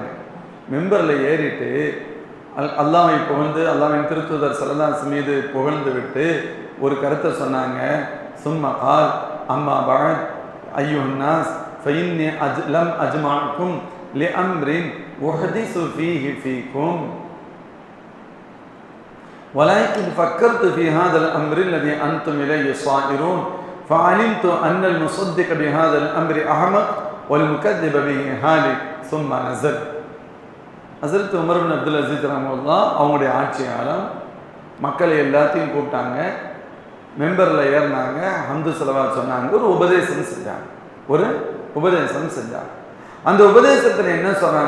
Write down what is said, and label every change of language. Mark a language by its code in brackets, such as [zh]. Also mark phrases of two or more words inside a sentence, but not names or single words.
[ta] மெம்பரில் ஏறிட்டு அல்லாஹ்வை புகழ்ந்து, அல்லாஹ்வின் திருத்தூதர் [ar] صلى الله عليه وسلم [ta] மீது புகழ்ந்து விட்டு ஒரு கருத்தை சொன்னாங்க. [ar] ثم قال أما بعد أيها الناس فإني لم أجمعكم لأمر أحدثه فيه فيكم ولكن فكرت في هذا الأمر الذي أنتم إليه صائرون فعلمت أن المصدق بهذا الأمر أحمق والمكذب به هالك ثم نزل. [ta] ஹஸ்ரத் உமர் இப்னு அப்துல் அசீஸ் ரஹ்மத்துல்லாஹ் அவங்களுடைய ஆட்சியாளர் மக்களை எல்லாத்தையும் கூப்பிட்டாங்க, மெம்பரில் ஏறினாங்க, ஹம்து ஸலவாத் சொன்னாங்க, ஒரு உபதேசம் செஞ்சாங்க. அந்த உபதேசத்தில் என்ன சொன்னாங்க?